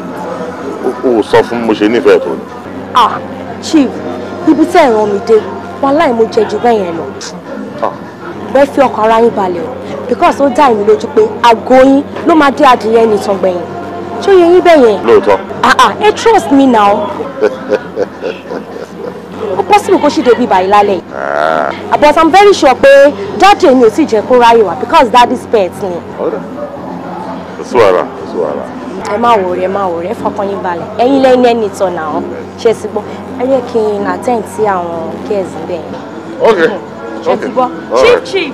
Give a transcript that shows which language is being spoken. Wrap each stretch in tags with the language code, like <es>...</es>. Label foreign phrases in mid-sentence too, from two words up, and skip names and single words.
<yo>O sọ fún mo ṣe nífẹ̀ẹ́ tó ni. Chief, ibi tẹ́ ẹ̀ ràn mí dé, wàláhì mo jẹ jù bẹ́ẹ̀ yẹn lọ. Bẹ́ẹ̀ fi ọkàn ara yín balẹ̀ o, because ó dá èmi lójú pé àgọ́ yín ló máa dé adìyẹ nìtàn gbẹ̀yìn. Ṣé ó yẹ yín bẹ́ẹ̀ yẹn? Lóòótọ́.</yo> <en>Ẹ trust me now.</en> <yo>Ó possible kó ṣì débi báyìí lálẹ́ yìí.</yo> <en>But I'm very sure</en> <yo>pé dáàdì èmi ò sì jẹ́ kó ráyè wá</yo> <en>because daddy's pet</en> <yo>ni. Suara. Ẹ má wòrè, ẹ fọkàn yín balẹ̀. Ẹ̀yin lẹ́yìn ẹni ìtàn náà. Ṣé ti gbọ́? Ẹ yẹ kí n attend sí àwọn girls bẹ́ẹ̀. Okay. Ṣé ti gbọ́? Chief.</yo>